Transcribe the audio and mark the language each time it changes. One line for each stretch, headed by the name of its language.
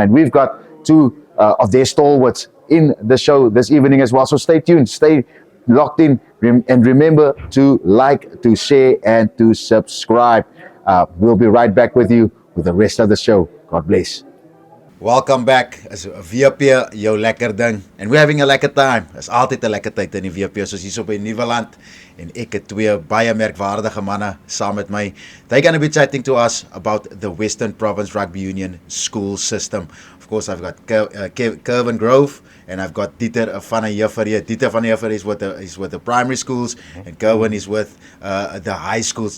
English: And we've got two of their stalwarts in the show this evening as well. So stay tuned, stay locked in, and remember to like, to share, and to subscribe. We'll be right back with you with the rest of the show. God bless. Welcome back as WP Jou Lekker Ding. And we're having a lekker time.
Afrikaans: Is altyd 'n lekker tyd in die WP, soos hier op in Nieuweland. En ek het twee baie merkwaardige manne saam met my.
English: They're going to be chatting to us about the Western Province Rugby Union school system. Of course, I've got Kevin Grove and I've got Dieter van der Heever here. Dieter van der Heever is with the primary schools, and Kevin is with the high schools.